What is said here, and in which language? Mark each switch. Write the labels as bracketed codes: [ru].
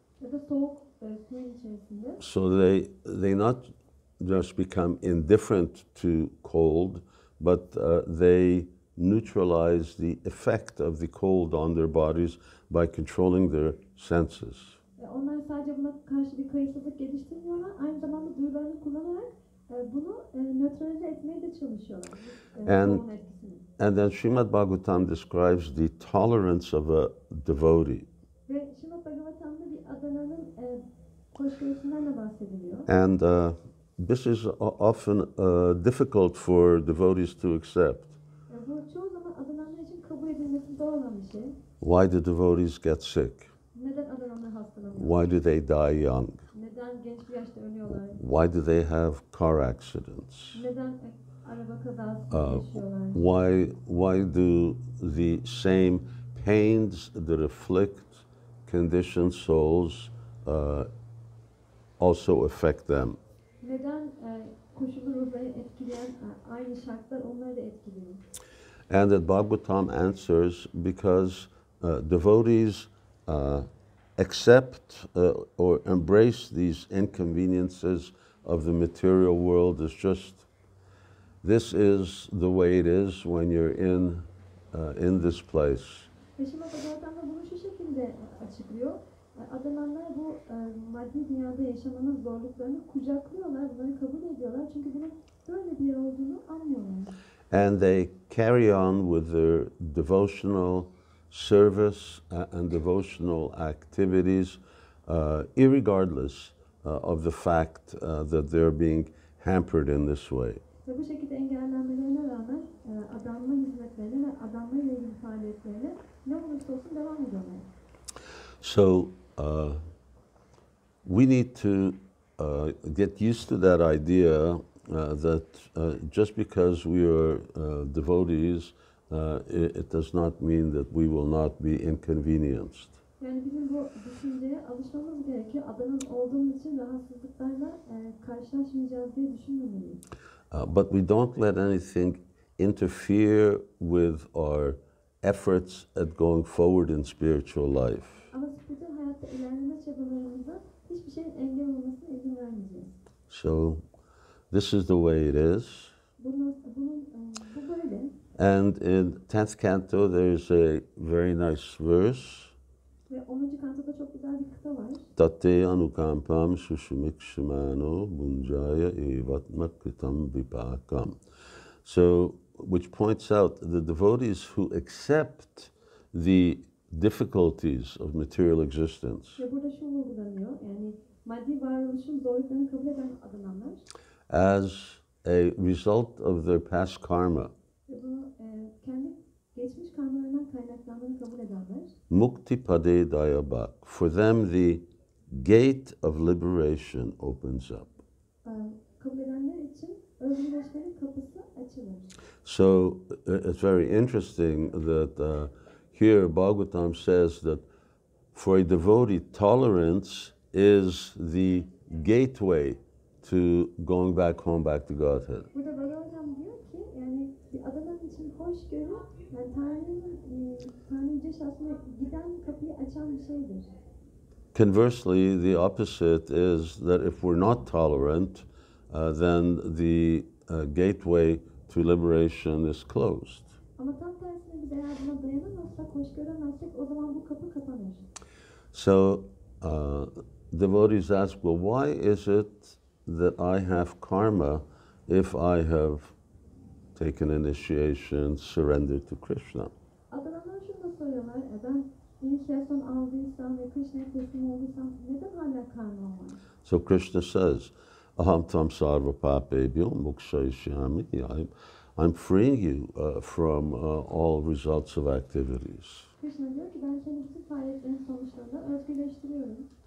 [tr] Ya da soğuk suyun içerisinde. [en] So they not just become indifferent to cold, but they neutralize the effect of the cold on their bodies by controlling their senses. [tr] Onlar sadece buna karşı bir kayıtsızlık geliştirmiyorlar, aynı zamanda duyularını kullanarak bunu nötralize etmeye de çalışıyorlar. [en] And then Srimad Bhagavatam describes the tolerance of a devotee. [tr] Ve Srimad Bhagavatam'da bir adananın hoşgörüsünden de bahsediliyor. [en] And this is often difficult for devotees to accept. [tr] Bu çoğu zaman adananlar için kabul edilmesi zor olan bir şey. [en] Why do devotees get sick? [tr] Neden adananlar hastalanıyor? [en] Why do they die young? [tr] Neden genç bir yaşta ölüyorlar? [en] Why do they have car accidents? [tr] Neden araba kazası yaşıyorlar? [en] Why do the same pains that afflict conditioned souls also affect them? [tr] Neden koşullu ruhları etkileyen aynı şartlar onları da etkiliyor? [en] And that Bhagavatam answers because devotees accept or embrace these inconveniences of the material world as just, this is the way it is when you're in this place. [tr] Yaşam zaten de bunu şu şekilde açıklıyor. Adananlar bu maddi dünyada yaşamanın zorluklarını kucaklıyorlar, bunları kabul ediyorlar. Çünkü bunun böyle bir yer olduğunu anlıyorlar. [en] And they carry on with their devotional service and devotional activities, irregardless of the fact that they're being hampered in this way. [tr] Ve bu şekilde engellenmelerine rağmen adanma hizmetlerine ve adanma ile ilgili faaliyetlerine ne olursa olsun devam ediyorlar. [en] So we need to get used to that idea that just because we are devotees, it does not mean that we will not be inconvenienced. [tr] Yani bizim bu düşünceye alışmamız gerekiyor. Adanın olduğumuz için rahatsızlıklarla karşılaşmayacağız diye düşünmemeliyiz. [en] But we don't let anything interfere with our efforts at going forward in spiritual life. [tr] Ama spiritüel hayatta ilerleme çabalarımıza hiçbir şeyin engel olmasına izin vermeyeceğiz. [en] So this is the way it is. [tr] Bu böyle. [en] And in 10th canto there's a very nice verse. [tr] Ve 10. kantoda çok güzel bir kıta var. [sa] Tate anukampam sushumik shimano bunjaya evatmak kritam vipakam. [en] So, which points out the devotees who accept the difficulties of material existence [tr] Ve burada şu vurgulanıyor, yani maddi varoluşun zorluklarını kabul eden adananlar [en] as a result of their past karma. [tr] ve bunu kendi geçmiş karmalarından kaynaklandığını kabul edenler [sa] Mukti pade dayabak. [en] For them the gate of liberation opens up. [tr] kabul edenler için özgürleşmenin kapısı açılır. [en] So it's very interesting that here Bhagavatam says that for a devotee, tolerance is the gateway to going back home, back to Godhead. [tr] Burada Bhagavatam diyor ki, yani bir adanan için hoşgörü, yani Tanrı Yüce Şahsı'na giden kapıyı açan bir şeydir. [en] Conversely, the opposite is that if we're not tolerant, then the gateway to liberation is closed. [tr] Ama tam tersine biz eğer buna dayanamazsak, hoş göremezsek o zaman bu kapı kapanır. [en] So devotees ask, well, why is it that I have karma if I have taken initiation, surrendered to Krishna? [tr] Adananlar şunu da soruyorlar, ben inisiyasyon aldıysam ve Krishna'ya teslim olduysam neden hala karmam var? [en] So Krishna says, [sa] aham tam sarva papebhyo mokshayishyami. [en] I'm freeing you from all results of activities. [tr] Krishna diyor ki ben seni bütün faaliyetlerin sonuçlarında özgürleştiriyorum.